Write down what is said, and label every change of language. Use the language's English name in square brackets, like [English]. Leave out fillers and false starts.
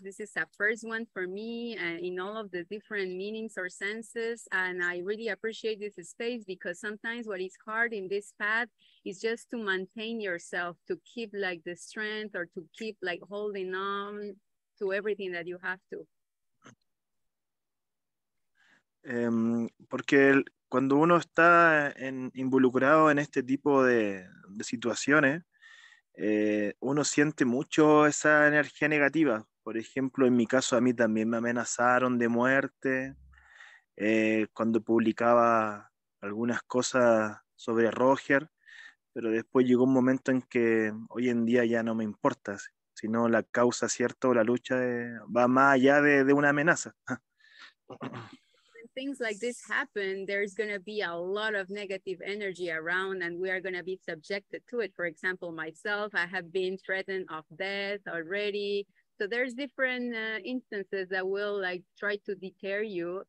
[English] This is a first one for me in all of the different meanings or senses. And I really appreciate this space because sometimes what is hard in this path is just to maintain yourself, to keep like the strength or to keep like holding on to everything that you have to. [Spanish] Porque cuando uno está involucrado en este tipo de situaciones, uno siente mucho esa energía negativa. Por ejemplo, en mi caso a mí también me amenazaron de muerte cuando publicaba algunas cosas sobre Roger, pero después llegó un momento en que hoy en día ya no me importa, sino la causa, ¿cierto? La lucha va más allá de una amenaza. [English] When things like this happen, there's going to be a lot of negative energy around and we are going to be subjected to it. For example, myself, I have been threatened of death already. So there's different instances that will like try to deter you.